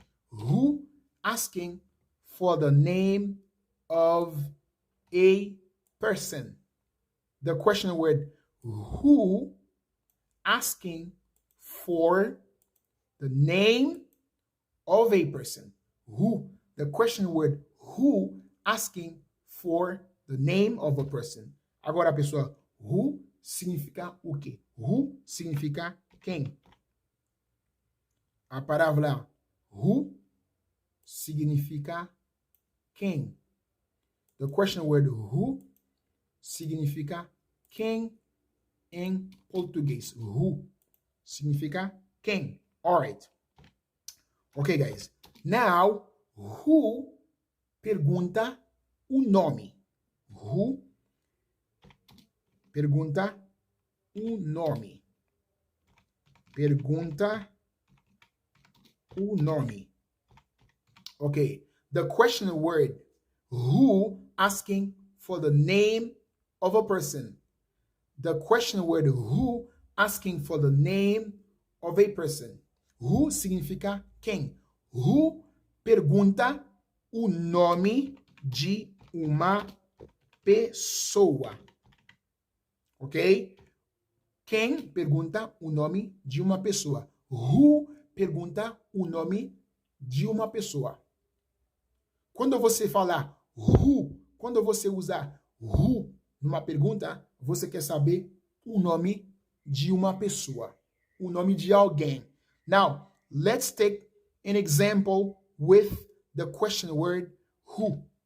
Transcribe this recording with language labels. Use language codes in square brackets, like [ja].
[en] Who, asking for the name of a person. The question word who, asking for the name of a person. Who, the question word who, asking for the name of a person. [pt] Agora, pessoal, who significa o quê? Who significa quem? A palavra who significa quem. [en] The question word [pt] who significa quem em português. [en] Who [pt] significa quem. [en] All right. Okay, guys. Now, [pt] who pergunta o nome. Who pergunta o nome. Pergunta o nome. Okay. [en] The question word who, asking for the name of a person. The question word who, asking for the name of a person. [pt] Who significa quem. Who pergunta o nome de uma pessoa. Ok? Quem pergunta o nome de uma pessoa. Who pergunta o nome de uma pessoa. Quando você falar who, quando você usar who numa pergunta, você quer saber o nome de uma pessoa, o nome de alguém. [en] Now, let's take an example with the question word who.